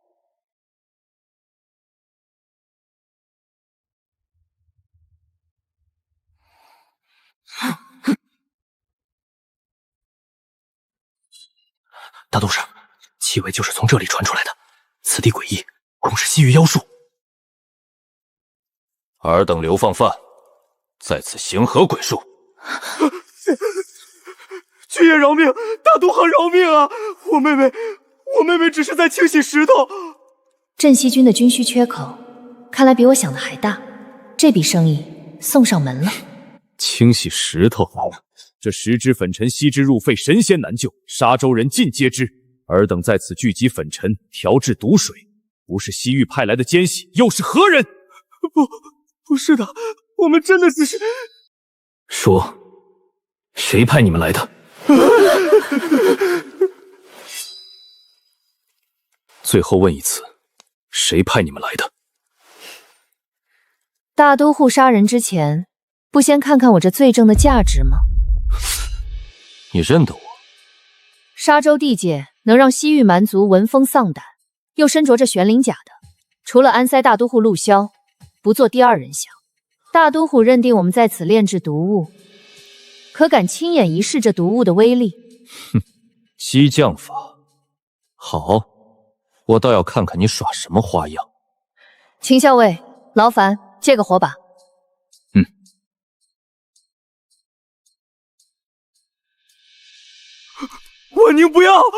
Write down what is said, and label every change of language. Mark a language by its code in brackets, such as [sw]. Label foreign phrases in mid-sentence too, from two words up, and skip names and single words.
[zh] 大都使，氣味就是從這裡傳出來的。此地詭異，恐是西域妖術。爾等流放犯，在此行何鬼術？巨爺饒命！大都行饒命啊！我妹妹只是在清洗石头。镇西军的军需缺口，看来比我想的还大。这筆生意送上门了。清洗石头，这石之粉尘吸之入肺，神仙难救，沙洲人尽皆知。尔等在此聚集粉尘，調製毒水，不是西域派來的奸細，又是何人？不是的，我們真的只是…… 說，誰派你們來的？最後問一次，誰派你們來的？大都护殺人之前，不先看看我這罪證的價值嗎？你認得我？沙洲地界能讓西域蠻族聞風喪膽，又身着這玄靈甲的，除了安塞大都護陸驍，不做第二人想。大都護認定我們在此煉製毒物，可敢親眼一試這毒物的威力？哼，激將法，好，我倒要看看你耍什麼花樣。秦校尉，勞煩借個火把。婉寧不要！